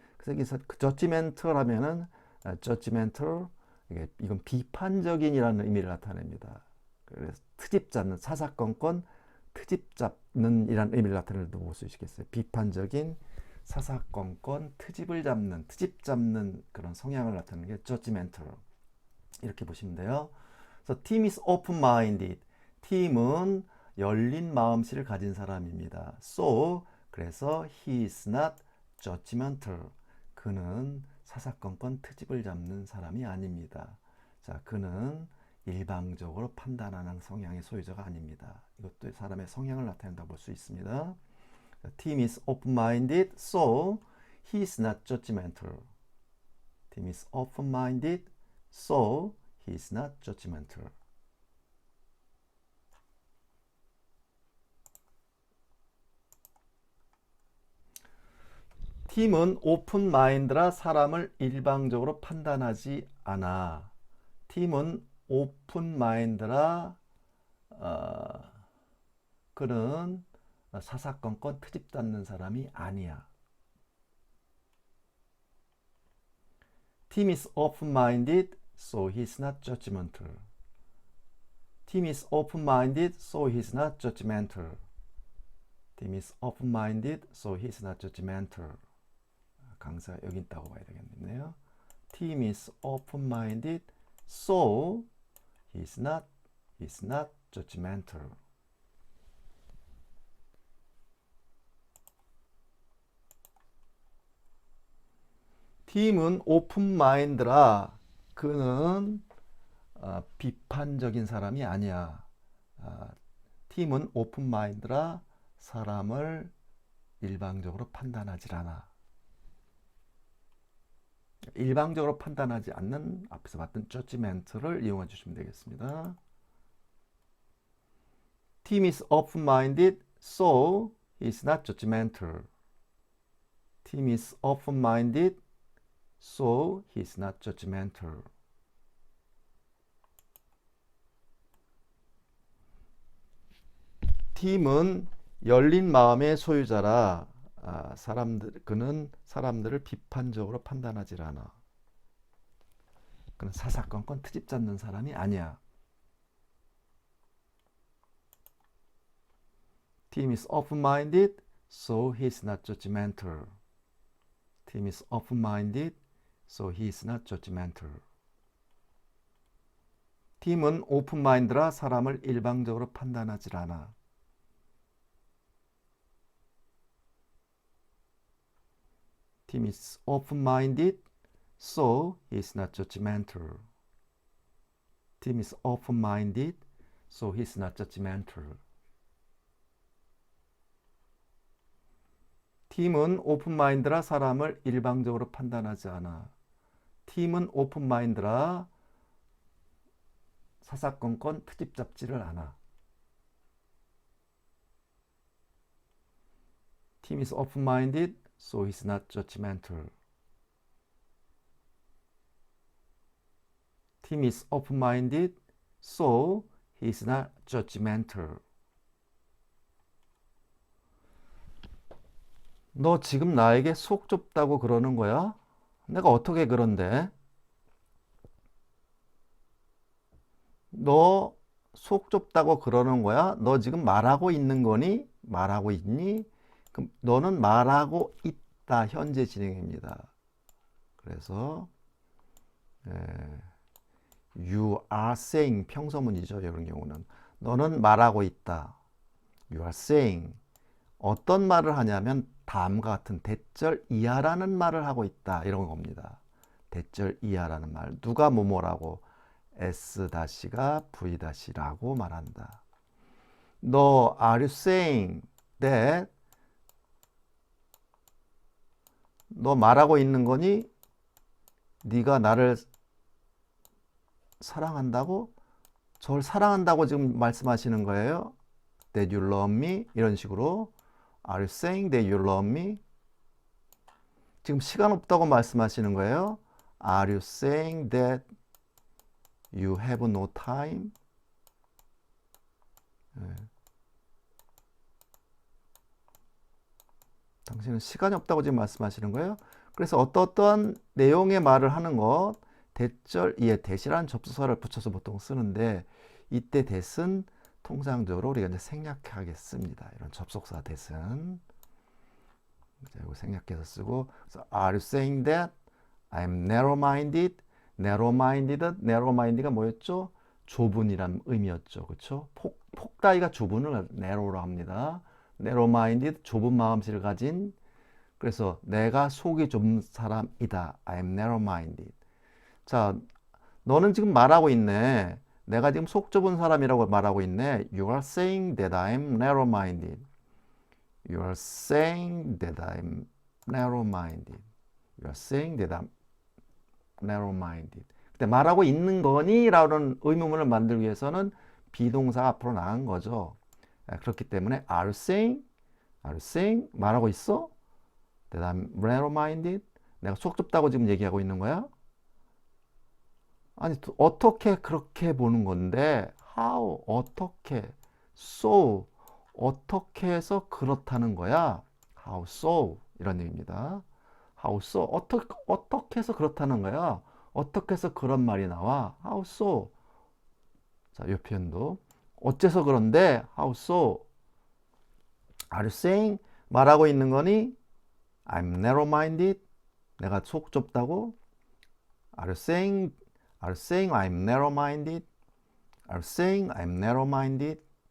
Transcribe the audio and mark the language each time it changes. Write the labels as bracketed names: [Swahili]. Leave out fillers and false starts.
[Korean] 그래서 judgmental하면은 judgmental 이건 비판적인이라는 의미를 나타냅니다. 그래서 트집 잡는, 사사건건 트집 잡는 이라는 의미를 나타내도 볼 수 있겠어요. 비판적인, 사사건건 트집 잡는 그런 성향을 나타내는 게 judgmental. 이렇게 보시면 돼요. 그래서 [English] team is open-minded. [Korean] 팀은 열린 마음씨를 가진 사람입니다. [English] so [Korean] 그래서 [English] he is not judgmental. [Korean] 그는 사사건건 트집을 잡는 사람이 아닙니다. 자, 그는 일방적으로 판단하는 성향의 소유자가 아닙니다. 이것도 사람의 성향을 나타낸다고 볼 수 있습니다. [English] Team is open-minded, so he is not judgmental. Team is open-minded, so he is not judgmental. [Korean] 팀은 오픈 마인드라 사람을 일방적으로 판단하지 않아. 팀은 오픈 마인드라 그는 사사건건 트집 잡는 사람이 아니야. [English] Team is open-minded, so he's not judgmental. Team is open-minded, so he's not judgmental. Team is open-minded, so he's not judgmental. [Korean] 강사 여기 있다고 봐야 되겠네요. [English] Team is open-minded, so he's not judgmental. [Korean] 팀은 오픈마인드라 그는 비판적인 사람이 아니야. 팀은 오픈마인드라 사람을 일방적으로 판단하지 않아. 일방적으로 판단하지 않는 앞에서 봤던 judgment를 이용해 주시면 되겠습니다. [English] Team is open-minded, so he's not judgmental. Team is open-minded, so he's not judgmental. [Korean] 팀은 열린 마음의 소유자라 그는 사람들을 비판적으로 판단하지 않아. 그는 사사건건 트집 잡는 사람이 아니야. [English] Team is open-minded, so he's not judgmental. Team is open-minded, so he's not judgmental. [Korean] 팀은 오픈마인드라 사람을 일방적으로 판단하지 않아. [English] Team is open-minded, so he's not judgmental. Team is open-minded, so he's not judgmental. [Korean] 팀은 오픈마인드라 사람을 일방적으로 판단하지 않아. 팀은 오픈마인드라 사사건건 트집 잡지를 않아. [English] Team is open-minded, so he's not judgmental. Team is open-minded, so he's not judgmental. [Korean] 너 지금 나에게 속 좁다고 그러는 거야? 내가 어떻게 그런데? 너 속 좁다고 그러는 거야? 너 지금 말하고 있는 거니? 말하고 있니? 그럼 너는 말하고 있다. 현재 진행입니다. 그래서 [English] you are saying [Korean] 평서문이죠. 이런 경우는 너는 말하고 있다. [English] You are saying [Korean] 어떤 말을 하냐면 다음과 같은 대절 이하라는 말을 하고 있다. 이런 겁니다. 대절 이하라는 말. 누가 뭐뭐라고 S-가 V-라고 말한다. 너 [English] are you saying that [Korean] 너 말하고 있는 거니? 네가 나를 사랑한다고? 저를 사랑한다고 지금 말씀하시는 거예요? [English] That you love me? [Korean] 이런 식으로 [English] Are you saying that you love me? [Korean] 지금 시간 없다고 말씀하시는 거예요? [English] Are you saying that you have no time? [Korean] 당신은 시간이 없다고 지금 말씀하시는 거예요? 그래서 어떠한 내용의 말을 하는 것, 대절 이에 that이라는 접수사를 붙여서 보통 쓰는데 이때 that은 통상적으로 우리가 이제 생략하겠습니다. 이런 접속사 that은 이거 생략해서 쓰고 그래서 [English] Are you saying that I'm narrow-minded? [Korean] narrow-minded가 뭐였죠? 좁은이란 의미였죠. 그렇죠? 폭다이가 좁은을 narrow로 합니다. narrow-minded, 좁은 마음씨를 가진 그래서 내가 속이 좁은 사람이다. [English] I'm narrow-minded. [Korean] 자, 너는 지금 말하고 있네. 내가 지금 속 좁은 사람이라고 말하고 있네. [English] You are saying that I'm narrow-minded. You are saying that I'm narrow-minded. You are saying that I'm narrow-minded. [Korean] 근데 말하고 있는 거니? 라는 의문문을 만들기 위해서는 비동사가 앞으로 나간 거죠. 그렇기 때문에 [English] are you saying [Korean] 말하고 있어? [English] that I'm narrow-minded? [Korean] 내가 속 좁다고 지금 얘기하고 있는 거야? 아니 어떻게 그렇게 보는 건데 how 어떻게 so 어떻게 해서 그렇다는 거야? [English] how so [Korean] 이런 얘기입니다. how so 어떻게 해서 그렇다는 거야? 어떻게 해서 그런 말이 나와? how so 자, 이 표현도 어째서 그런데 [English] how so are you saying [Korean] 말하고 있는 거니? [English] I'm narrow-minded [Korean] 내가 속 좁다고? [English] Are you saying I'm narrow-minded? Are you saying I'm narrow-minded?